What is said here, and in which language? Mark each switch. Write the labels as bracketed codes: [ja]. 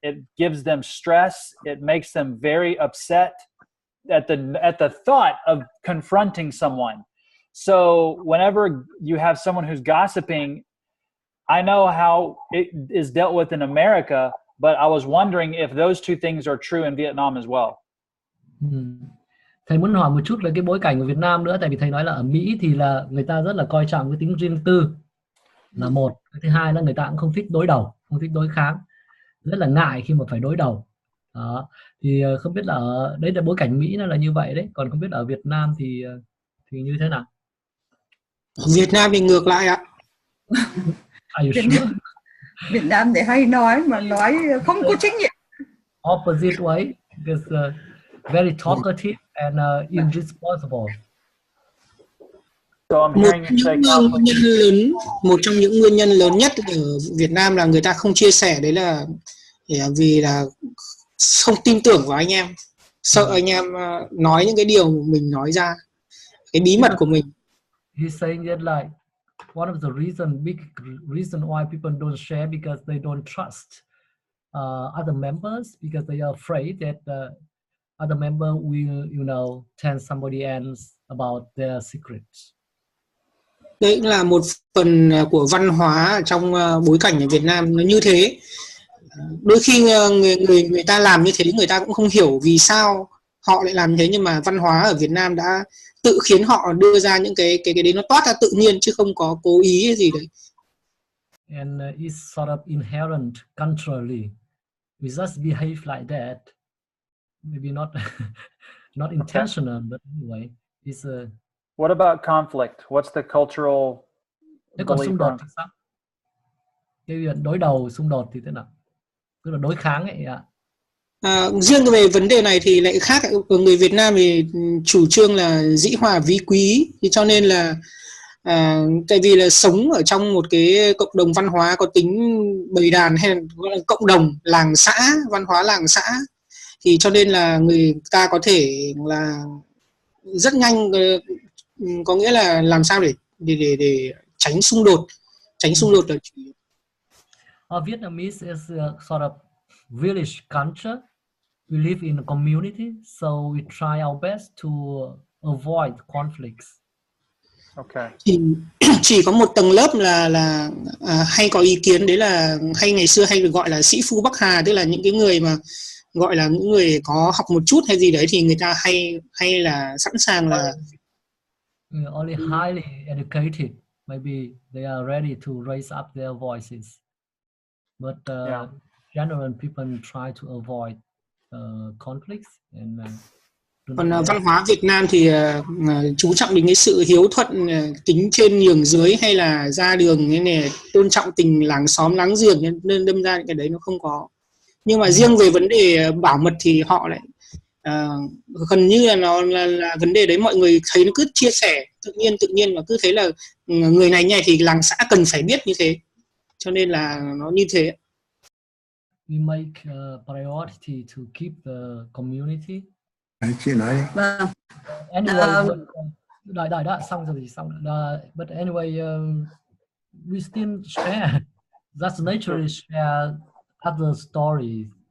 [en] It gives them stress. It makes them very upset at the thought of confronting someone. So whenever you have someone who's gossiping, I know how it is dealt with in America, but I was wondering if those two things are true in Vietnam as well. [vi] Thầy muốn hỏi một chút về cái bối cảnh của Việt Nam nữa, tại vì thầy nói là ở Mỹ thì là người ta rất là coi trọng cái tính riêng tư là một. Cái thứ hai là người ta cũng không thích đối đầu, không thích đối kháng, rất là ngại khi mà phải đối đầu. Đó. Thì không biết là ở đấy là bối cảnh Mỹ nó là như vậy đấy, còn không biết ở Việt Nam thì như thế nào? Việt Nam thì ngược lại ạ. Việt Nam thì hay nói mà nói không có trách nhiệm. [en] Opposite way, because very talkative and irresponsible. So I'm hearing you say conflict. [vi] Một trong những nguyên nhân lớn nhất ở Việt Nam là người ta không chia sẻ, đấy là vì là không tin tưởng vào anh em, sợ anh em nói những cái điều mình nói ra, cái bí mật của mình. [en] He's saying that like one of the big reason why people don't share because they don't trust other members, because they are afraid that other member will, tell somebody else about their secrets. [vi] Đấy là một phần của văn hóa trong bối cảnh ở Việt Nam nó như thế. Đôi khi người ta làm như thế, người ta cũng không hiểu vì sao họ lại làm như thế, nhưng mà văn hóa ở Việt Nam đã tự khiến họ đưa ra những cái đấy, nó toát ra tự nhiên chứ không có cố ý hay gì đấy. [en] And it's sort of inherent culturally. We just behave like that. Maybe not intentional, but anyway, it's What about conflict? What's the cultural [vi] Thế còn [en] belief [vi] xung đột [en] on? [vi] thì sao? Cái việc đối đầu, xung đột thì thế nào? Tức là đối kháng ấy ạ. Riêng về vấn đề này thì lại khác. Ở người Việt Nam thì chủ trương là dĩ hòa vi quý, thì cho nên là tại vì là sống ở trong một cái cộng đồng văn hóa có tính bầy đàn, hay gọi là cộng đồng làng xã, văn hóa làng xã, thì cho nên là người ta có thể là rất nhanh, có nghĩa là làm sao để tránh xung đột là chủ yếu. [en] Vietnamese is a sort of village culture. We live in a community, so we try our best to avoid conflicts. Okay. [vi] Chỉ có một tầng lớp là hay có ý kiến, đấy là ngày xưa hay được gọi là sĩ phu Bắc Hà, tức là những cái người mà gọi là những người có học một chút hay gì đấy, thì người ta hay là sẵn sàng là [en] only highly educated, maybe they are ready to raise up their voices, but general people try to avoid conflicts. And [vi] còn văn hóa Việt Nam thì chú trọng đến cái sự hiếu thuận, tính trên nhường dưới, hay là ra đường này tôn trọng tình làng xóm láng giềng, nên đâm ra cái đấy nó không có. Nhưng mà riêng về vấn đề bảo mật thì họ lại gần như là nó là vấn đề đấy mọi người thấy nó cứ chia sẻ tự nhiên, và cứ thấy là người này nhảy thì làng xã cần phải biết như thế, cho nên là nó như thế. [en] We make priority to keep the community. [vi] Chị nói đi. Anyway, đợi đó, xong rồi thì xong. [en] But anyway, we still share. That's naturally share other stories.